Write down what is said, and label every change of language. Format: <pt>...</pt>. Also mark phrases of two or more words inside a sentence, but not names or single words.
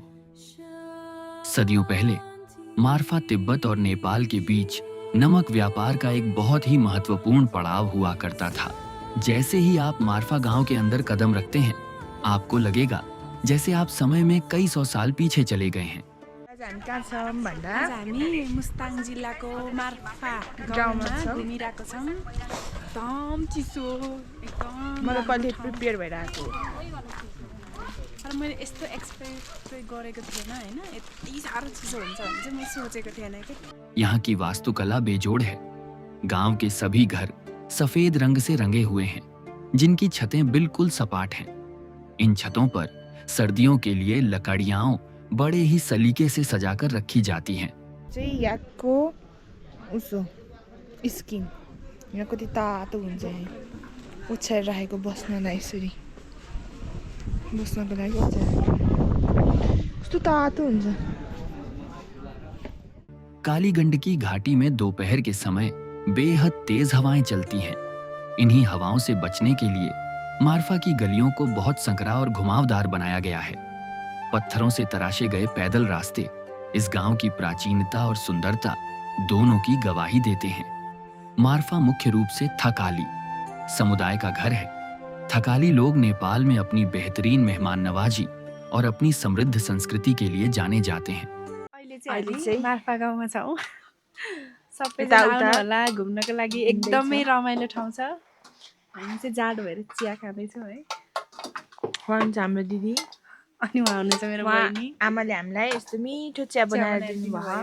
<hi>सदियों पहले मारफा तिब्बत और नेपाल के बीच नमक व्यापार का एक बहुत ही महत्वपूर्ण पड़ाव हुआ करता था। जैसे ही आप मारफा गांव के अंदर कदम रखते हैं, आपको लगेगा जैसे आप समय में कई सौ साल पीछे चले गए हैं।</hi> <ne>हामी मुस्ताङ जिल्लाको मार्फा गाउँमा घुमिरहेको छौँ। एकदम चिसो, एकदम मलाई कहिले प्रिपेयर भइरहेको तर मैले यस्तो एक्सपेक्ट गरेको थिएन हैन। यति साह्रो चिसो हुन्छ भने चाहिँ म सोचेको थिएन कि।</ne> <hi>यहाँ की वास्तुकला बेजोड़ है। गांव के सभी घर सफेद रंग से रंगे हुए हैं, जिनकी छतें बिल्कुल सपाट हैं। इन छतों पर सर्दियों के लिए लकड़ियां बड़े ही सलीके से सजाकर रखी जाती हैं।</hi> <ne>चाहिँ याकको उसो स्किन यहाँ कति तातो हुन्छ, ओछ्याएर राखेको बस्नलाई यसरी बस्नको लागि ओछ्याएर कस्तो तातो हुन्छ।</ne> <hi>काली गंडकी घाटी में दोपहर के समय बेहद तेज हवाएं चलती हैं। इन्हीं हवाओं से बचने के लिए मारफा की गलियों को बहुत संकरा और घुमावदार बनाया गया है। पत्थरों से तराशे गए पैदल रास्ते इस गांव की प्राचीनता और सुंदरता दोनों की गवाही देते हैं। मारफा मुख्य रूप से थकाली समुदाय का घर है। थकाली लोग नेपाल में अपनी बेहतरीन मेहमान नवाजी और अपनी समृद्ध संस्कृति के लिए जाने जाते हैं।</hi> <ne>अहिले चाहिँ मार्फा गाउँमा छौँ। सबैजना आउनु होला घुम्नको लागि, एकदमै रमाइलो ठाउँ छ। हामी चाहिँ जाडो भएर चिया खाँदैछौँ है। खुवाउँछ हाम्रो दिदी, अनि उहाँ हुनुहुन्छ मेरो बहिनी। आमाले हामीलाई यस्तो मिठो चिया बनाएर दिनुभयो।</ne>